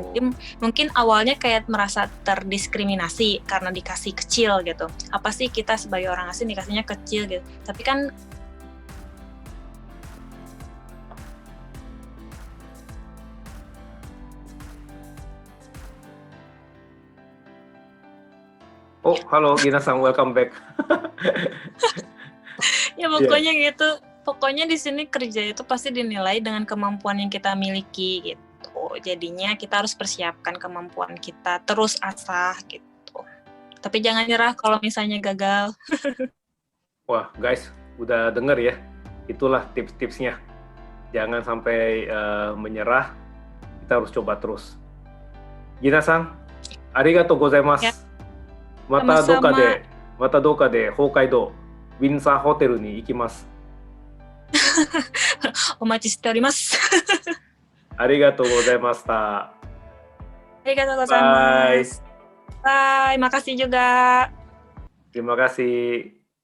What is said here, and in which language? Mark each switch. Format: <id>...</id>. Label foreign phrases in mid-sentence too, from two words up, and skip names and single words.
<id>Jadi, mungkin awalnya kayak merasa terdiskriminasi karena dikasih kecil gitu. Apa sih kita sebagai orang asing dikasihnya kecil gitu. Tapi kan Oh, halo Gina-san,</id> <en>welcome back.</en> <id>ya Iya. Yeah. pokoknya gitu. Pokoknya di sini kerja itu pasti dinilai dengan kemampuan yang kita miliki gitu. Jadinya kita harus persiapkan kemampuan kita, terus asah gitu. Tapi jangan nyerah kalau misalnya gagal. Wah, guys, udah denger ya? Itulah tips-tipsnya. Jangan sampai menyerah, kita harus coba terus.</id> <ja>Gina-san, ありがとうございます.</ja> <id>Ya,</id> <ja>Mata</ja> <id>sama-sama.</id> <ja>doka de Hokkaido, Windsor Hotel ni ikimasu. お待ちしております. ありがとうございました. Arigatou</ja> <en>Bye.</en> <ja>gozaimasu.</ja> <id>Bye, makasih juga. Terima kasih.</id>